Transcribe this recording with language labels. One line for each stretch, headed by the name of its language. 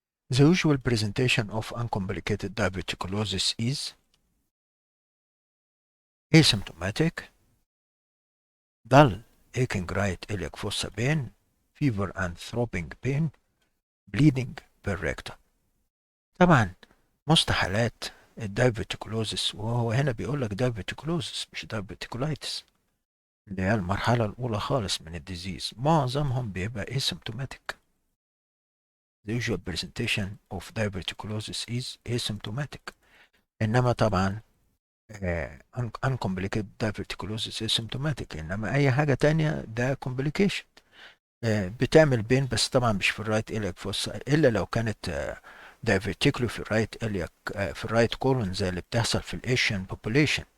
English: The usual presentation of uncomplicated diverticulosis is asymptomatic, dull aching right iliac fossa pain, fever and throbbing pain, bleeding per rectum.
Arabic: طبعا مستحالات الدايفرتيكولوزس، وهو هنا بيقول لك دايفرتيكولوزس مش دايفرتيكولايتس، اللي هي المرحلة الأولى خالص من الديزيز، معظمهم بيبقى asymptomatic.
English: The usual presentation of diverticulosis is asymptomatic.
Arabic: إنما طبعا uncomplicated diverticulosis asymptomatic، إنما أي حاجة تانية ده complication. بتعمل بين، بس طبعا مش في الرايت إلياك فوسا، إلا لو كانت دايفرتيكولو في الرايت إلياك في الرايت كولون، زي اللي بتحصل في الإيشيان بوبوليشن.